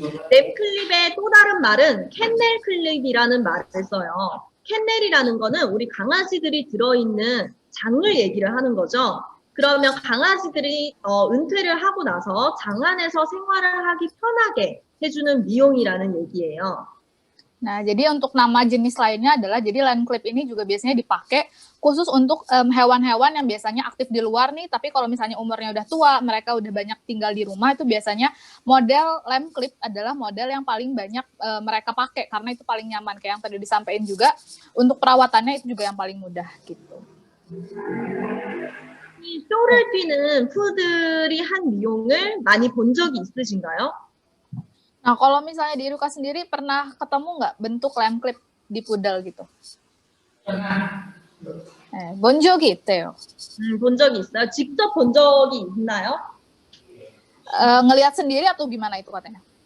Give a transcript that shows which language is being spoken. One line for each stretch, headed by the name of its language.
Korean: 램 클립의 또 다른 말은 캔넬 클립이라는 말을 써요. 캔넬이라는 거는 우리 강아지들이 들어있는 장을 얘기를 하는 거죠. 그러면 강아지들이 은퇴를 하고 나서 장 안에서 생활을 하기 편하게 해주는 미용이라는 얘기예요.
Indonesian: Nah, jadi untuk nama jenis lainnya adalah, jadi land clip ini juga biasanya dipakai khusus untuk hewan-hewan yang biasanya aktif di luar nih, tapi kalau misalnya umurnya udah tua, mereka udah banyak tinggal di rumah, itu biasanya model lamb clip adalah model yang paling banyak mereka pakai, karena itu paling nyaman, kayak yang tadi disampaikan juga, untuk perawatannya itu juga yang paling mudah, gitu.
Korean: 이 쇼를 뛰는 푸들이 한 미용을 많이 본 적이 있으신가요?
Indonesian: Nah, kalau misalnya di Iruka sendiri pernah ketemu nggak bentuk lamb clip di pudel gitu? Pernah.
Korean: 본 적이 있대요. 본 적이 있어요? 직접 본 적이 있나요?
Indonesian: Ngelihat sendiri atau gimana itu katanya?